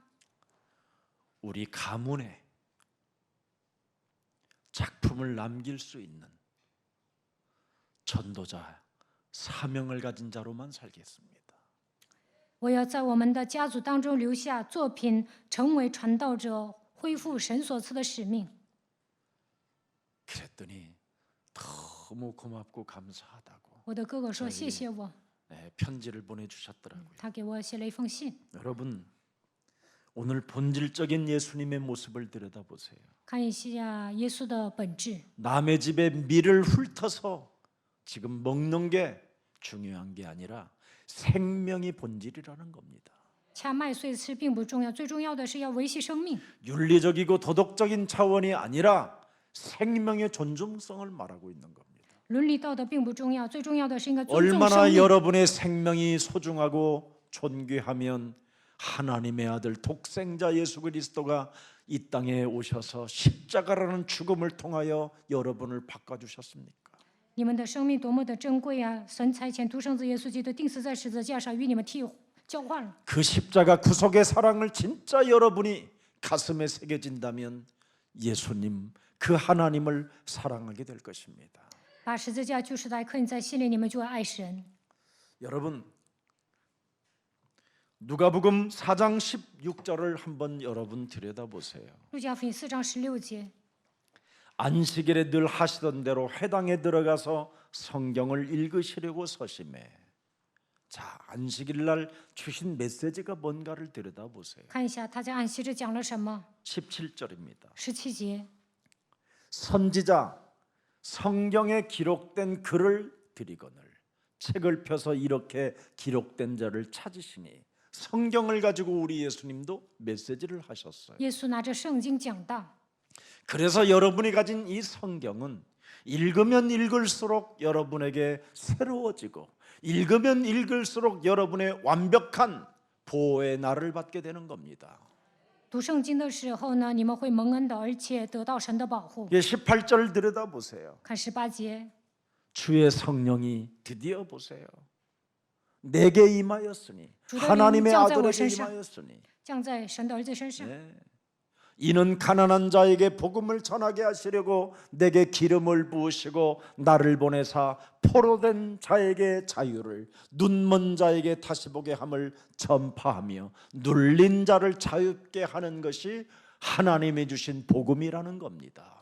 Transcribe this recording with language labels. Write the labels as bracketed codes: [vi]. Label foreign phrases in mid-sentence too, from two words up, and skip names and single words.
[ko] 우리 가문에 작품을 남길 수 있는 전도자 사명을 가진 자로만 살겠습니다. [zh] 我要在我们的家族当中留下作品，成为传道者，恢复神所赐的使命。 [ko] 그랬더니 너무 고맙고 감사하다고 [zh] 我的哥哥说：“谢谢我。 [ko] 편지를 보내주셨더라고요. [zh] 他给我写了一封信。 [ko] 여러분 오늘 본질적인 예수님의 모습을 들여다보세요. [zh] 看一下耶稣的本质。 [ko] 남의 집에 밀을 훑어서 지금 먹는 게 중요한 게 아니라 생명이 본질이라는 겁니다. [zh] 掐麦穗吃并不重要，最重要的是要维系生命。 [ko] 윤리적이고 도덕적인 차원이 아니라 생명의 존중성을 말하고 있는 겁니다. [zh] 伦理道德并不重要，最重要的是应该尊重生 [ko] 얼마나 [zh] 命。 [ko] 여러분의 생명이 소중하고 존귀하면 하나님의 아들 독생자 예수 그리스도가 이 땅에 오셔서 십자가라는 죽음을 통하여 여러분을 바꿔주셨습니까? [zh] 你们的生命多么的珍贵啊！神差遣独生子耶稣基督钉死在十字架上，与你们交换了。 [ko] 그 십자가 구속의 사랑을 진짜 여러분이 가슴에 새겨진다면 예수님 그 하나님을 사랑하게 될 것입니다. [zh] 把十字架就是在刻印在心里，你们就会爱神。 [ko] 여러분 누가복음 4장 16절을 한번 여러분 들여다보세요. [zh] 路加福音4章16节， [ko] 안식일에 늘 하시던 대로 회당에 들어가서 성경을 읽으시려고 서심해. 자, 안식일 날 주신 메시지가 뭔가를 들여다보세요. [zh] 看一下他在安息日讲了什么。 [ko] 17절입니다. [zh] 17节， [ko] 선지자 성경에 기록된 글을 드리거늘 책을 펴서 이렇게 기록된 자를 찾으시니 성경을 가지고 우리 예수님도 메시지를 하셨어요. [zh] 耶稣拿着圣经讲道。 [ko] 그래서 여러분이 가진 이 성경은 읽으면 읽을수록 여러분에게 새로워지고 읽으면 읽을수록 여러분의 완벽한 보호의 날을 받게 되는 겁니다. [zh] 读圣经的时候呢，你们会蒙恩的，而且得到神的保护。 [ko] 18절 들여다보세요. [zh] 看18节， [ko] 주의 성령이 드디어 보세요. 내게 임하였으니 주의 하나님의 영이 아들에게 장자의 임하였으니 [zh] 降在神的儿子身上。 [ko] 이는 가난한 자에게 복음을 전하게 하시려고 내게 기름을 부으시고 나를 보내사 포로된 자에게 자유를 눈먼 자에게 다시 보게 함을 전파하며 눌린 자를 자유케 하는 것이 하나님이 주신 복음이라는 겁니다.